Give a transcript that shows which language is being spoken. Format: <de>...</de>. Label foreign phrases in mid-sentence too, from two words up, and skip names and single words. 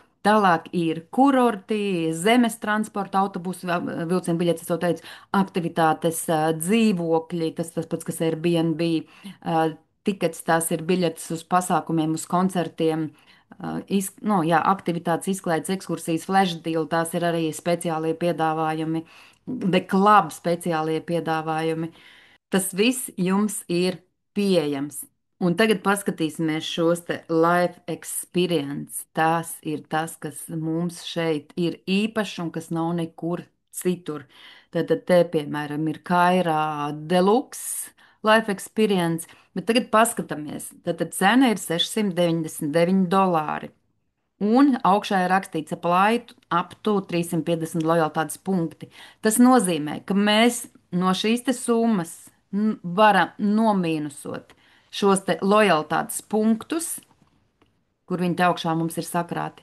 <lv>Tālāk ir kurorti, zemes transporta, autobusu, vilcienu biļetes, es jau teicu, aktivitātes, dzīvokļi, tas pats, kas ir Airbnb, tikets, tās ir biļetes uz pasākumiem, uz koncertiem, no, jā, aktivitātes, izklaides, ekskursijas,</lv> <en>flash deal,</en> <lv>tās ir arī speciālie piedāvājumi, The Club speciālie piedāvājumi. Tas viss jums ir pieejams. Un tagad paskatīsimies šos te</lv> <en>life experience.</en> <lv>Tas ir tas, kas mums šeit ir īpašs un kas nav nekur citur. Tad te, piemēram, ir Kairā</lv> <en>Deluxe life experience,</en> <lv>bet tagad paskatāmies. Tad cena ir 699 dolāri. Un augšā ir rakstīts</lv> <en>up to 350</en> <lv>lojalitātes punkti. Tas nozīmē, ka mēs no šīs te summas varam nomīnusot šos te lojalitātes punktus, kur viņi te augšā mums ir sakrāti.</lv>